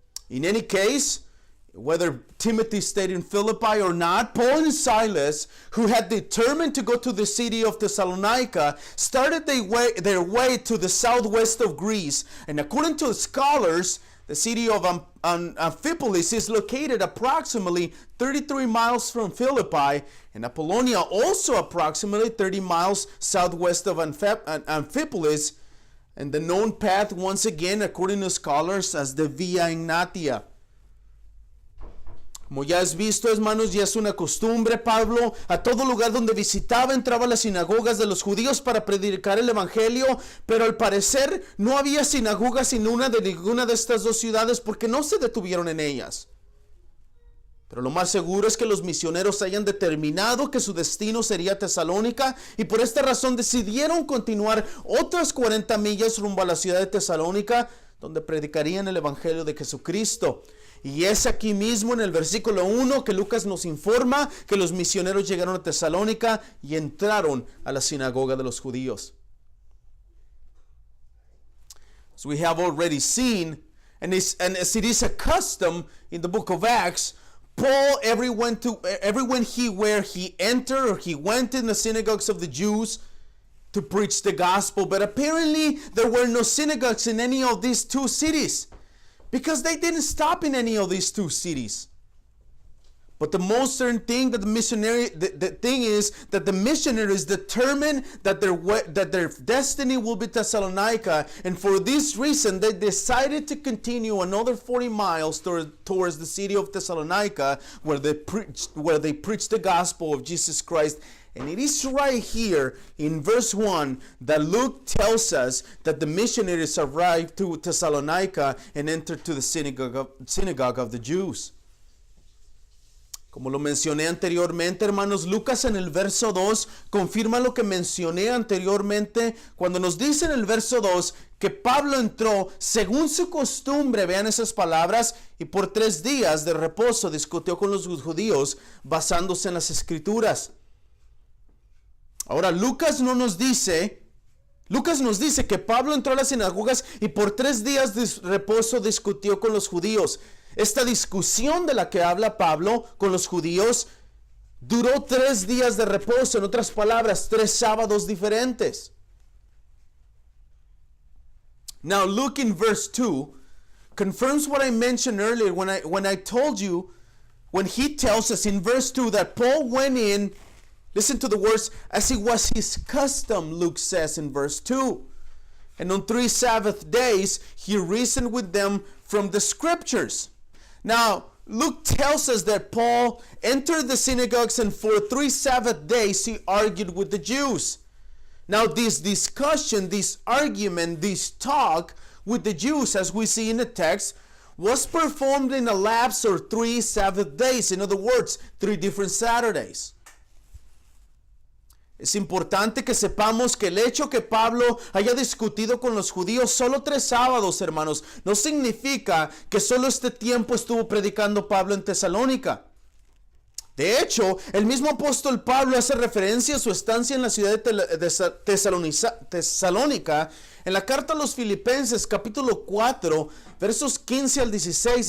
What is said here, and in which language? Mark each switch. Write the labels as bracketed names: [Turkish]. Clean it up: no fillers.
[English] In any case, whether Timothy stayed in Philippi or not, Paul and Silas, who had determined to go to the city of Thessalonica, started their way to the southwest of Greece. And according to the scholars, the city of Amphipolis is located approximately 33 miles from Philippi, and Apollonia also approximately 30 miles southwest of Amphipolis, and the known path, once again, according to scholars, as the Via Egnatia. [Spanish] Como ya has visto, hermanos, ya es una costumbre, Pablo a todo lugar donde visitaba entraba a las sinagogas de los judíos para predicar el evangelio, pero al parecer no había sinagogas en ninguna de estas dos ciudades porque no se detuvieron en ellas. Pero lo más seguro es que los misioneros hayan determinado que su destino sería Tesalónica, y por esta razón decidieron continuar otras 40 millas rumbo a la ciudad de Tesalónica, donde predicarían el evangelio de Jesucristo. Y es aquí mismo en el versículo 1 que Lucas nos informa que los misioneros llegaron a Tesalónica y entraron a la sinagoga de los judíos. [English] As we have already seen, and as it is a custom in the book of Acts, Paul, everywhere he entered or he went in the synagogues of the Jews to preach the gospel. But apparently there were no synagogues in any of these two cities, because they didn't stop in any of these two cities. But the most certain thing that the thing is that the missionaries determined that their destiny will be Thessalonica, and for this reason they decided to continue another 40 miles towards the city of Thessalonica, where they preached the gospel of Jesus Christ. And it is right here in verse 1 that Luke tells us that the missionaries arrived to Thessalonica and entered to the synagogue of the Jews. [Spanish] Como lo mencioné anteriormente, hermanos, Lucas en el verso 2 confirma lo que mencioné anteriormente cuando nos dice en el verso 2 que Pablo entró según su costumbre, vean esas palabras, y por 3 días de reposo discutió con los judíos basándose en las escrituras. Ahora, Lucas nos dice que Pablo entró a las sinagogas y por 3 días de reposo discutió con los judíos. Esta discusión de la que habla Pablo con los judíos duró 3 días de reposo, en otras palabras, 3 sábados diferentes. [English] Now look in verse 2, confirms what I mentioned earlier when I told you, when he tells us in verse 2 that Paul went in, listen to the words, as it was his custom, Luke says in verse 2. And on 3 Sabbath days, he reasoned with them from the scriptures. Now, Luke tells us that Paul entered the synagogues and for 3 Sabbath days he argued with the Jews. Now, this discussion, this argument, this talk with the Jews, as we see in the text, was performed in a lapse of 3 Sabbath days. In other words, 3 different Saturdays. [Spanish] Es importante que sepamos que el hecho que Pablo haya discutido con los judíos solo 3 sábados, hermanos, no significa que solo este tiempo estuvo predicando Pablo en Tesalónica. De hecho, el mismo apóstol Pablo hace referencia a su estancia en la ciudad de Tesalónica en la carta a los Filipenses, capítulo 4, versos 15 al 16.